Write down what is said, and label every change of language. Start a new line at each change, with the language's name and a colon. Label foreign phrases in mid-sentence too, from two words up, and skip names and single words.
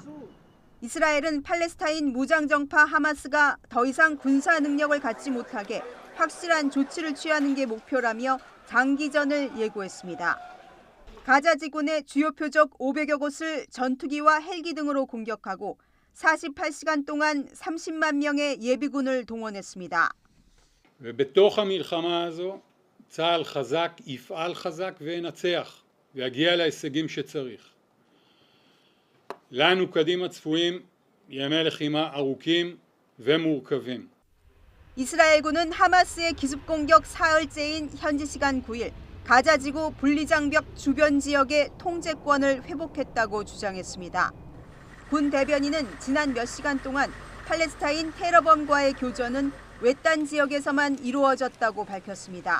Korean: 이스라엘은 팔레스타인 무장정파 하마스가 더 이상 군사 능력을 갖지 못하게 확실한 조치를 취하는 게 목표라며 장기전을 예고했습니다. 가자지구 내 주요 표적 500여 곳을 전투기와 헬기 등으로 공격하고 48시간 동안 30만 명의 예비군을 동원했습니다.
Hebrew: ובתוך המלחמה הזו צה"ל חזק, יפעל חזק וינצח ויגיע להישגים שצריך. לנו קדימה צפויים ימי לחימה ארוכים ומורכבים.
Korean: 이스라엘군은 하마스의 기습 공격 사흘째인 현지 시간 9일 가자지구 분리장벽 주변 지역의 통제권을 회복했다고 주장했습니다. 군 대변인은 지난 몇 시간 동안 팔레스타인 테러범과의 교전은 외딴 지역에서만 이루어졌다고 밝혔습니다.